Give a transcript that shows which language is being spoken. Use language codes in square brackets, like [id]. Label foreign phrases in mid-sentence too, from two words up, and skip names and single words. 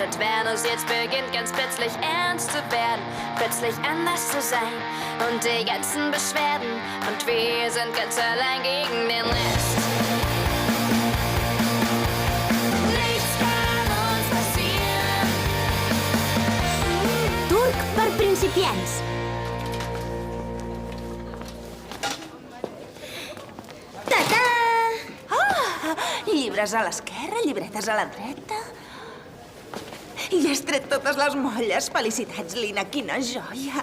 [de] Und Venus jetzt beginnt ganz plötzlich ernst zu werden, plötzlich anders zu sein. Und die ganzen Beschwerden. Und wir sind ganz allein gegen den Rest. Nichts kann uns passieren. [ca] Turc per principiants. Llibres a l'esquerra, llibretes a la dreta. I has tret totes les molles. Felicitats, Lina, quina joia.